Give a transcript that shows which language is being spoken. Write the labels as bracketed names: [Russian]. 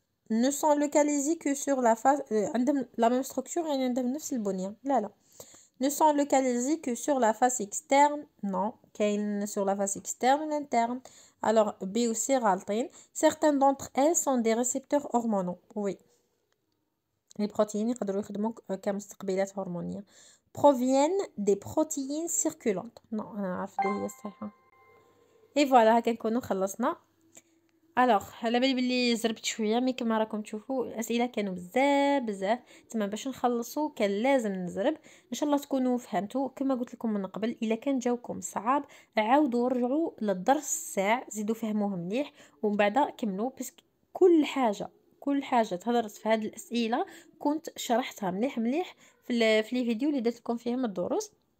[French] Ne sont localisées que sur la face la même structure et [Arabic] عندهم نفس البنية. لا. [French] Ne sont localisées que sur la face externe. Non. [Arabic] كاين [French] sur la face externe ou interne. Alors, B ou C [Arabic] غالطين. [French] Certaines d'entre elles sont des récepteurs hormonaux. Oui. Les protéines [Arabic] يقدروا يخدموا كمستقبلات هرمونية. [French] Proviennent des protéines circulantes. Non, [Arabic] أنا عارفة هي الصحيحة. [French] Et voilà [Arabic] هكا نكونوا خلصنا. الوغ على بالي بلي زربت شويه مي كما راكم تشوفوا الاسئله كانوا بزاف تما باش نخلصوا كان لازم نزرب. ان شاء الله تكونوا فهمتوا كما قلت لكم من قبل. الا كان جاوكم صعاب عاودوا رجعوا للدرس الساع زيدوا فهموه مليح ومن بعد كملوا بس كل حاجه تهضرت في هذه الاسئله كنت شرحتها مليح في لي فيديو اللي درت لكم فيهم الدروس.